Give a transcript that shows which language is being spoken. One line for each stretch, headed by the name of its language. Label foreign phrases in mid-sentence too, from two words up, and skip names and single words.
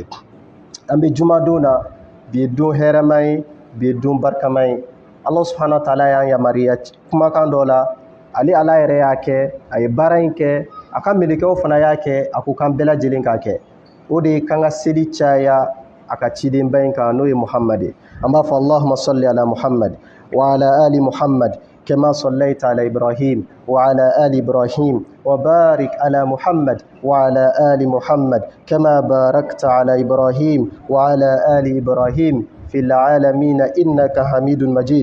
Bambara: An bɛ jumadon na bi ye don hɛrɛma ye bi ye don barikama ye. Ala
Arabic: سبحانه وتعالى
Bambara: y'an yamariya kumakan dɔ la ale Ala yɛrɛ y'a kɛ a ye baara in kɛ a ka melekɛw fana y'a kɛ a ko k'an bɛɛ lajɛlen k'a kɛ. O de ye k'an ka seli caya a ka cidenba in kan n'o ye Muhamad ye. An b'a fɔ
Arabic: اللهم صل على محمد وعلى آل محمد كما صليت على إبراهيم وعلى آل إبراهيم وبارك على محمد وعلى آل محمد كما باركت على إبراهيم وعلى آل إبراهيم في العالمين إنك حميد مجيد.